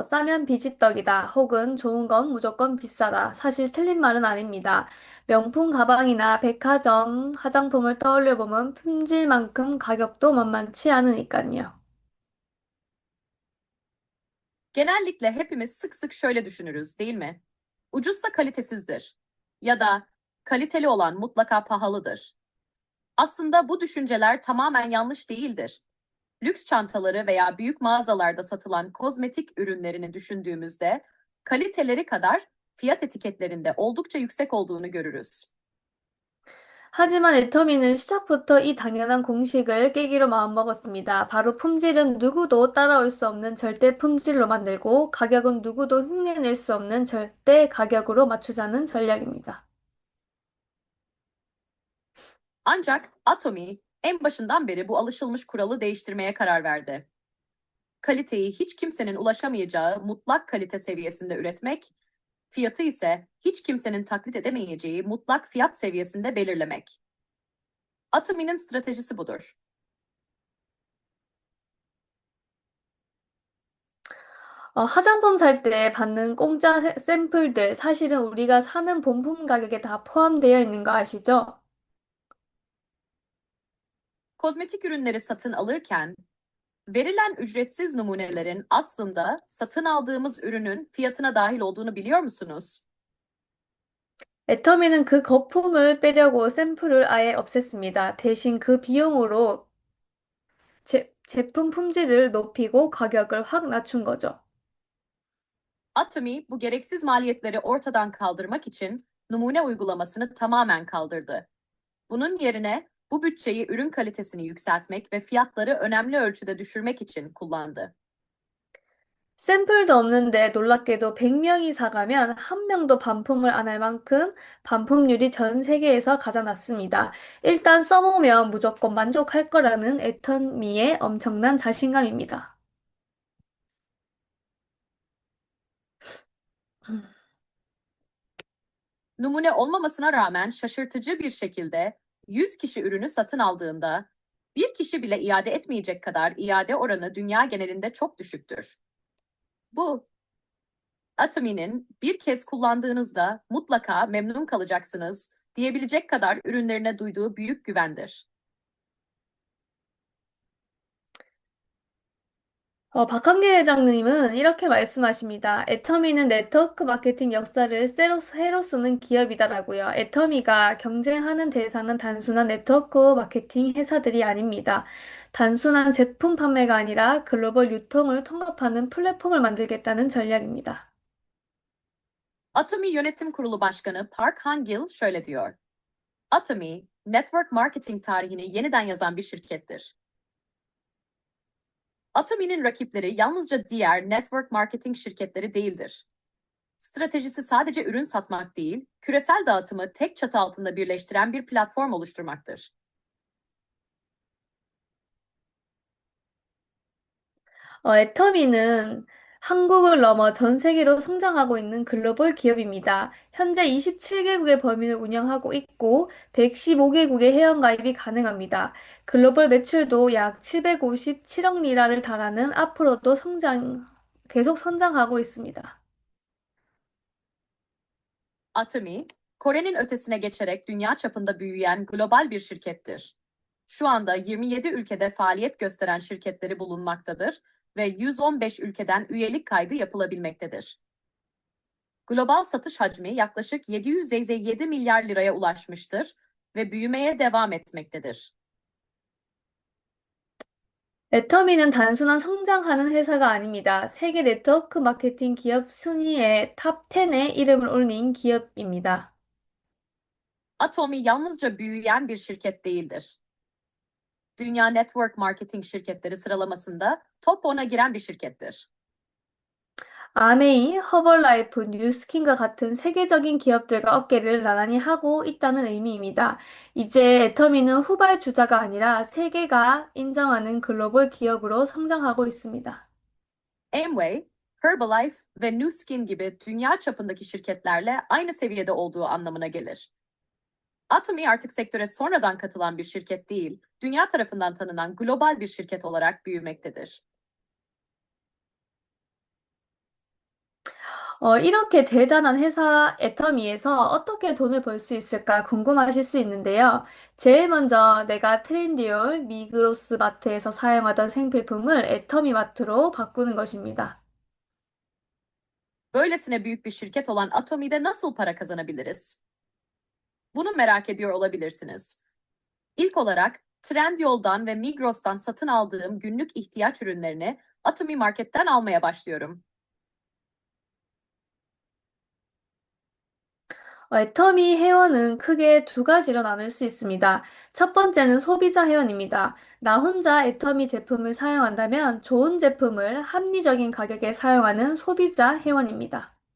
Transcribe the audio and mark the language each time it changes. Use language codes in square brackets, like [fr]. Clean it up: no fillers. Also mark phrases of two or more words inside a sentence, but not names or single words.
[ko] 싸면 비지떡이다. 혹은 좋은 건 무조건 비싸다. 사실 틀린 말은 아닙니다. 명품 가방이나 백화점, 화장품을 떠올려 보면 품질만큼 가격도 만만치 않으니까요. [tr] Genellikle hepimiz sık sık şöyle düşünürüz, değil mi? Ucuzsa kalitesizdir. Ya da kaliteli olan mutlaka pahalıdır. Aslında bu düşünceler tamamen yanlış değildir. Lüks çantaları veya büyük mağazalarda satılan kozmetik ürünlerini düşündüğümüzde kaliteleri kadar fiyat etiketlerinde oldukça yüksek olduğunu görürüz. [ko] 하지만 애터미는 시작부터 이 당연한 공식을 깨기로 마음먹었습니다. 바로 품질은 누구도 따라올 수 없는 절대 품질로 만들고 가격은 누구도 흉내낼 수 없는 절대 가격으로 맞추자는 전략입니다. [tr] Ancak Atomy en başından beri bu alışılmış kuralı değiştirmeye karar verdi. Kaliteyi hiç kimsenin ulaşamayacağı mutlak kalite seviyesinde üretmek Fiyatı ise hiç kimsenin taklit edemeyeceği mutlak fiyat seviyesinde belirlemek. Atomi'nin stratejisi budur. [ko] 화장품 살 때 받는 공짜 샘플들, 사실은 우리가 사는 본품 가격에 다 포함되어 있는 거 아시죠? [tr] Kozmetik ürünleri satın alırken verilen ücretsiz numunelerin aslında satın aldığımız ürünün fiyatına dahil olduğunu biliyor musunuz? [ko] 애터미는 그 거품을 빼려고 샘플을 아예 없앴습니다. 대신 그 비용으로 제품 품질을 높이고 가격을 확 낮춘 거죠. [tr] Atomy bu gereksiz maliyetleri ortadan kaldırmak için numune uygulamasını tamamen kaldırdı. Bunun yerine bu bütçeyi ürün kalitesini yükseltmek ve fiyatları önemli ölçüde düşürmek için kullandı. [ko] 샘플도 없는데 놀랍게도 100명이 사가면 한 명도 반품을 안 할 만큼 반품률이 전 세계에서 가장 낮습니다. 일단 써보면 무조건 만족할 거라는 애터미의 엄청난 자신감입니다. [tr] Numune olmamasına rağmen şaşırtıcı bir şekilde 100 kişi ürünü satın aldığında bir kişi bile iade etmeyecek kadar iade oranı dünya genelinde çok düşüktür. Bu Atomy'nin bir kez kullandığınızda mutlaka memnun kalacaksınız diyebilecek kadar ürünlerine duyduğu büyük güvendir. [ko] 박한길 회장님은 이렇게 말씀하십니다. 애터미는 [en] network marketing [ko] 역사를 새로 쓰는 기업이다라고요. 애터미가 경쟁하는 대상은 단순한 [en] network marketing [ko] 회사들이 아닙니다. 단순한 제품 판매가 아니라 글로벌 유통을 통합하는 플랫폼을 만들겠다는 전략입니다. [tr] Atomy Yönetim Kurulu Başkanı Park Han-gil şöyle diyor. Atomy, [en] network marketing [tr] tarihini yeniden yazan bir şirkettir. Atomy'nin rakipleri yalnızca diğer [en] network marketing [tr] şirketleri değildir. Stratejisi sadece ürün satmak değil, küresel dağıtımı tek çatı altında birleştiren bir platform oluşturmaktır. [ko] 애터미는 한국을 넘어 전 세계로 성장하고 있는 글로벌 기업입니다. 현재 27개국의 범위를 운영하고 있고 115개국의 회원가입이 가능합니다. 글로벌 매출도 약 757억 리라를 달하는 앞으로도 계속 성장하고 있습니다. [tr] Atomy, Kore'nin ötesine geçerek dünya çapında büyüyen global bir şirkettir. Şu anda 27 ülkede faaliyet gösteren şirketleri bulunmaktadır ve 115 ülkeden üyelik kaydı yapılabilmektedir. Global satış hacmi yaklaşık 757 milyar liraya ulaşmıştır ve büyümeye devam etmektedir. [ko] 애터미는 단순한 성장하는 회사가 아닙니다. 세계 [en] network marketing [ko] 기업 순위의 탑 10에 이름을 올린 기업입니다. [tr] Atomy yalnızca büyüyen bir şirket değildir. Dünya [en] Network Marketing [tr] şirketleri sıralamasında top 10'a giren bir şirkettir. [ko] 아메이, 허벌라이프, 뉴스킨과 같은 세계적인 기업들과 어깨를 나란히 하고 있다는 의미입니다. 이제 애터미는 후발주자가 아니라 세계가 인정하는 글로벌 기업으로 성장하고 있습니다. [tr] Amway, Herbalife ve Nu Skin gibi dünya çapındaki şirketlerle aynı seviyede olduğu anlamına gelir. Atomy artık sektöre sonradan katılan bir şirket değil, dünya tarafından tanınan global bir şirket olarak büyümektedir. [ko] 이렇게 대단한 회사 애터미에서 어떻게 돈을 벌 수 있을까 궁금하실 수 있는데요. 제일 먼저 내가 트렌디올, 미그로스 마트에서 사용하던 생필품을 애터미 마트로 바꾸는 것입니다. [tr] Böylesine büyük bir şirket olan Atomy'de nasıl para kazanabiliriz? Bunu merak ediyor olabilirsiniz. İlk olarak Trendyol'dan ve Migros'tan satın aldığım günlük ihtiyaç ürünlerini Atomy Market'ten almaya başlıyorum. [ko] 애터미 회원은 크게 두 가지로 나눌 수 있습니다. 첫 번째는 소비자 회원입니다. 나 혼자 애터미 제품을 사용한다면 좋은 제품을 합리적인 가격에 사용하는 소비자 회원입니다.